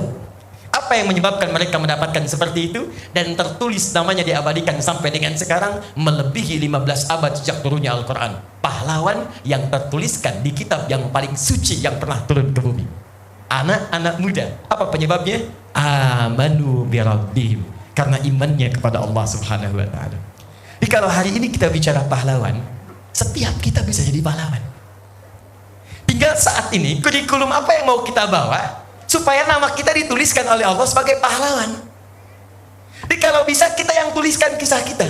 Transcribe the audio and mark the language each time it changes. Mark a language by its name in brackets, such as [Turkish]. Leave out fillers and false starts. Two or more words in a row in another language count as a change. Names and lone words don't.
[Indonesian] Apa yang menyebabkan mereka mendapatkan seperti itu? Dan tertulis namanya diabadikan sampai dengan sekarang, melebihi 15 abad sejak turunnya Al-Quran. Pahlawan yang tertuliskan di kitab yang paling suci yang pernah turun ke bumi. Anak-anak muda. Apa penyebabnya? [Arabic] آمنوا بربهم. [Indonesian] Karena imannya kepada Allah [Arabic] سبحانه وتعالى. [Indonesian] Jadi kalau hari ini kita bicara pahlawan, setiap kita bisa jadi pahlawan. Tinggal saat ini kurikulum apa yang mau kita bawa supaya nama kita dituliskan oleh Allah sebagai pahlawan. Jadi kalau bisa kita yang tuliskan kisah kita.